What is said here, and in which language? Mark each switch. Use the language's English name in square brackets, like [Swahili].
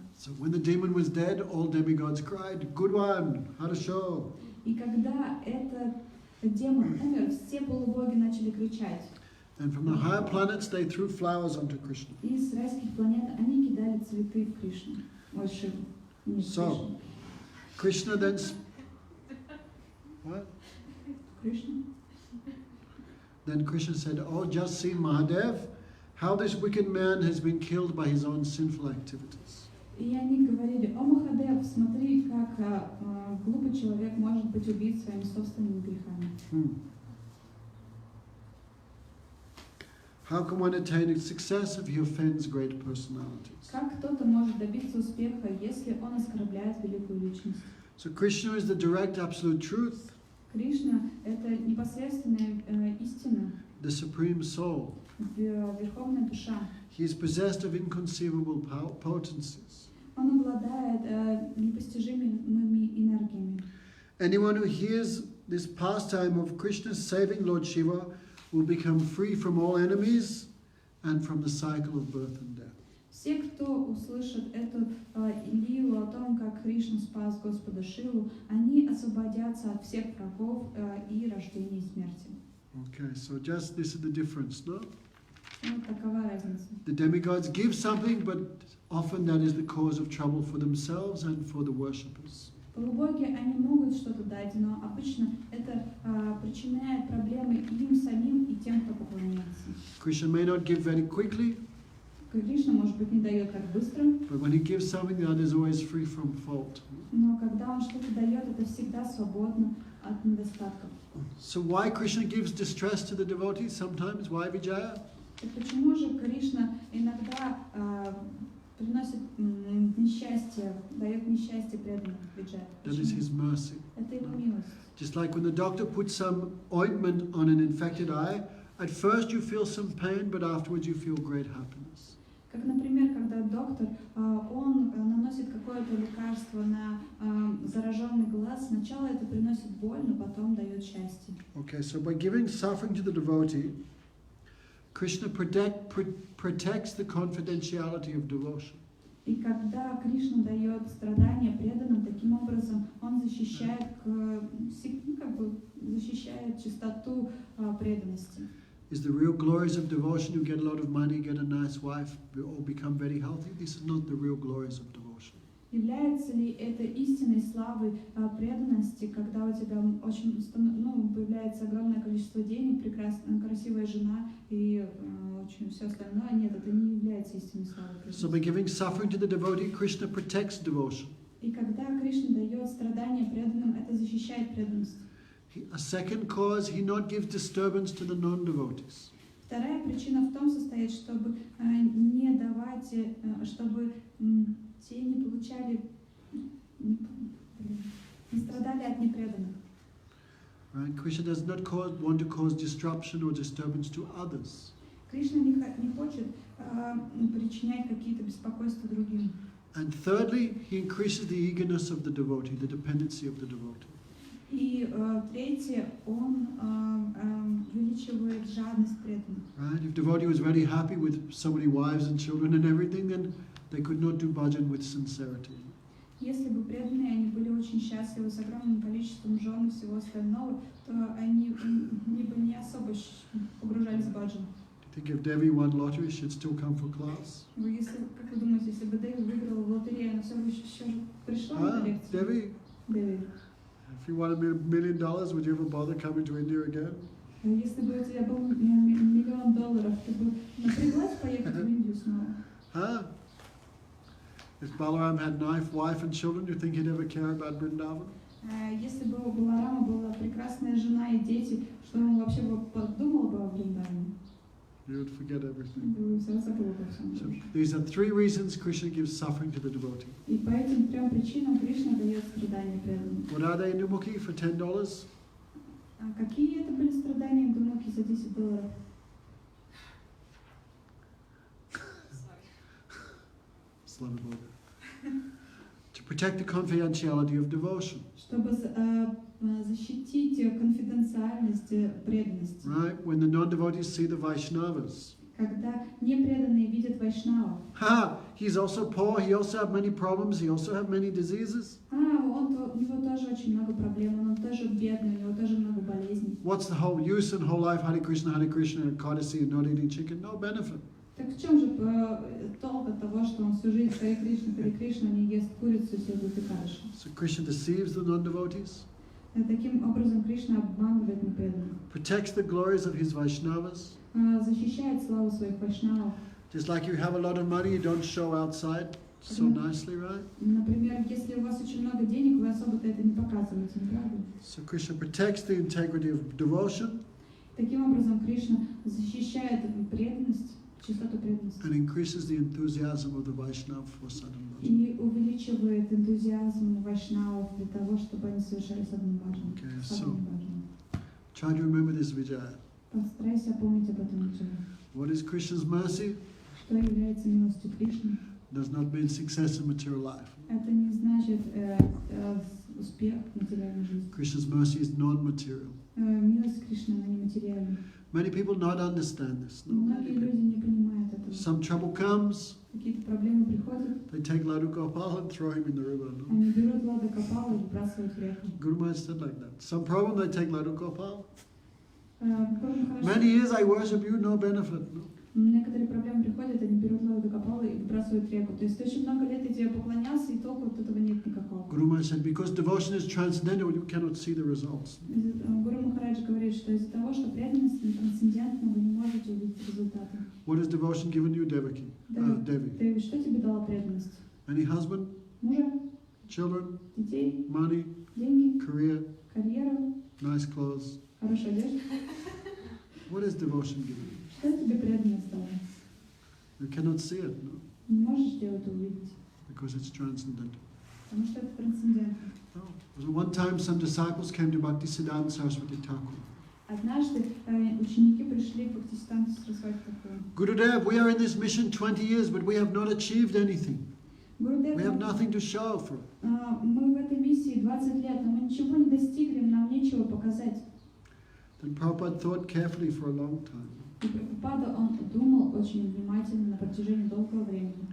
[English] So when the demon was dead, all demigods cried, "Good one, [Russian] Harasho." И когда этот демон умер, все полубоги начали кричать. [English] And from the higher planets, they threw flowers onto Krishna. [Russian] И с райских планет они кидали цветы в Кришну. Ой, Шиву. Нет, [English] So, Krishna then... What? [Russian] Кришна. [English] Then Krishna said, "Oh, just see, Mahadev, how this wicked man has been killed by his own sinful activities." [Russian] И они говорили: о Махадев, смотри, как глупый человек может быть убит своими собственными грехами. [English] How can one attain success if he offends great personalities? [Russian] Как кто-то может добиться успеха, если он оскорбляет великую личность? [English] So Krishna is the direct absolute truth, [Russian] Кришна — это непосредственная истина, [English] the supreme soul. [Russian] верховная душа. [English] He is possessed of inconceivable potencies. [Russian] Он обладает непостижимыми энергиями. [English] Anyone who hears this pastime of Krishna's saving Lord Shiva will become free from all enemies and from the cycle of birth and death. [Russian] Все, кто услышит эту лилу о том, как Кришна спас Господа Шиву, они освободятся от всех врагов и рождения и смерти. [English] Okay, so just this is the difference, no? [Russian] Вот такова разница. [English] The demigods give something, but often that is the cause of trouble for themselves and for the worshippers. [Russian] Полубоги, они могут что-то дать, но обычно это причиняет проблемы им самим и тем, кто поклоняется. [English] Krishna may not give very quickly, [Russian] Кришна, может быть, не дает так быстро, [English] but when he gives something, that is always free from fault. [Russian] но когда он что-то дает, это всегда свободно от недостатков. [English] So why Krishna gives distress to the devotees sometimes? Why Vijaya? [Russian] Так почему же Кришна иногда приносит несчастье, дает несчастье преданным Виджая? [English] That is his mercy. [Russian] Это его милость. [English] Just like when the doctor puts some ointment on an infected eye, at first you feel some pain, but afterwards you feel great happiness. [Russian] Как, например, когда доктор, он наносит какое-то лекарство на зараженный глаз, сначала это приносит боль, но потом дает счастье. [English] Okay, so by giving suffering to the devotee, Krishna protects the confidentiality of devotion. [Russian] И когда Кришна дает страдания преданным, таким образом он защищает, защищает чистоту преданности. [English] Is the real glories of devotion you get a lot of money, get a nice wife, or become very healthy? This is not the real glories of devotion. [Russian] Является ли это истинной славой преданности, когда у тебя очень, появляется огромное количество денег, прекрасная, красивая жена и очень все остальное? Нет, это не является истинной славой преданности. [English] So by giving suffering to the devotee, Krishna protects devotion. [Russian] И когда Кришна дает страдания преданным, это защищает преданность. [English] A second cause, he not gives disturbance to the non-devotees. [Russian] Вторая причина в том состоит, чтобы не давать, чтобы те не получали, не страдали от непреданных. [English] Right? Krishna does not want to cause disruption or disturbance to others. [Russian] Кришна не хочет причинять какие-то беспокойства другим. [English] And thirdly, he increases the eagerness of the devotee, the dependency of the devotee. [Russian] И третье, он увеличивает жадность преданных. [English] Right? If devotee was very happy with so many wives and children and everything, then they could not do bhajan with sincerity. [Russian] Если бы преданные, они были очень счастливы с огромным количеством жен и всего остального, то они бы не особо погружались в баджан. [English] Do you think if Devi won lottery, she'd still come for class? [Russian] Как вы думаете, если бы Деви выиграла в лотерею, она все еще пришла на лекцию? [English] Devi, [Russian] Деви. [English] if you won $1 million, would you ever bother coming to India again? [Russian] Если бы у тебя был $1 миллион, ты бы напряглась поехать в Индию снова? [English] Huh? If Balaram had wife and children, do you think he'd ever care about Vrindavan? [Russian] Если бы у Баларама была прекрасная жена и дети, что он вообще бы подумал бы о Вриндаване? [English] You would forget everything. [Russian] Бы все забыл обо всем. [English] So these are 3 reasons Krishna gives suffering to the devotee. [Russian] И по этим 3 причинам Кришна дает страдания преданным. [English] What are they in Mukhi for $10? [Russian] А какие это были страдания Индумуки за $10? Slava Boga. [English] To protect the confidentiality of devotion. [Russian] Чтобы защитить конфиденциальность преданности. [English] Right? When the non-devotees see the Vaishnavas. [Russian] Когда непреданные видят вайшнавов. Ha! [English] He's also poor, he also have many problems, he also have many diseases. [Russian] У него тоже очень много проблем, он тоже бедный, у него тоже много болезней. [English] What's the whole use and whole life? Hare Krishna, and courtesy and not eating chicken? No benefit. [Russian] Так в чем же толк от того, что он всю жизнь Харе Кришна, не ест курицу, седут и кашу? [English] So Krishna deceives the non-devotees. [Russian] Таким образом Кришна обманывает непреданных. [English] Protects the glories of his Vaishnavas. [Russian] Защищает славу своих вайшнавов. [English] Just like you have a lot of money, you don't show outside so nicely, right? [Russian] Например, если у вас очень много денег, вы особо-то это не показываете, не правда? [English] So Krishna protects the integrity of devotion. [Russian] Таким образом, Кришна защищает преданность, чистоту преданности. [English] And increases the enthusiasm of the Vaishnava for sadhana. [Russian] И увеличивает энтузиазм вайшнавов для того, чтобы они совершали садхану баджану. [English] Okay, so try to remember this Vijaya. [Russian] Постарайся помнить об этом Виджая. [English] What is Krishna's mercy? [Russian] Что является милостью Кришны? [English] Does not mean success in material life. [Russian] Это не значит успех в материальной жизни. [English] Krishna's mercy is non-material. [Russian] Милость Кришны, она не материальна. [English] Many people not understand this. No? [Russian] Многие люди не понимают этого. [English] Some trouble comes, [Russian] Какие-то проблемы приходят, [English] they take Ladu Gopal and throw him in the river. No? [Russian] они берут Лада Копала и выбрасывают в реку. [English] Guru Maharaj said like that. Some problem, they take Ladu Gopal. Мany Many years I worship you, no benefit. No? [Russian] Некоторые проблемы приходят, они берут Лада Копала и выбрасывают в реку. То есть очень много лет я тебе поклонялся, и толку от этого нет никакого. [English] Guru Maharaj said, because devotion is transcendental, you cannot see the results. [Russian] Гуру Махараджа говорит, что из-за того, что преданность трансцендентна, вы не можете увидеть результаты. [English] What has devotion given you, Devi? [Russian] Деви, что тебе дала преданность? [English] Any husband, [Russian] Мужа, [English] children, [Russian] детей, [English] money, [Russian] деньги, [English] career, [Russian] карьеру, [English] nice clothes. [Russian] хорошую одежду. [English] What has devotion given you? [Russian] Что тебе преданность дала? [English] You cannot see it, no? [Russian] Не можешь ты это увидеть, [English] Because it's transcendental. [Russian] потому что это трансцендентно. [English] No. So one time some disciples came to Bhaktisiddhanta Saraswati Thakur. [Russian] Однажды ученики пришли к Бхактисиддханте Сарасвати Тхакуру. [English] Gurudev, we are in this mission 20 years, but we have not achieved anything. [Russian] Гурудев, [English] We have nothing to show for it. [Russian] мы в этой миссии 20 лет, но мы ничего не достигли, нам нечего показать. [English] Then Prabhupada thought carefully for a long time. [Russian] И Прабхупада, он думал очень внимательно на протяжении долгого времени.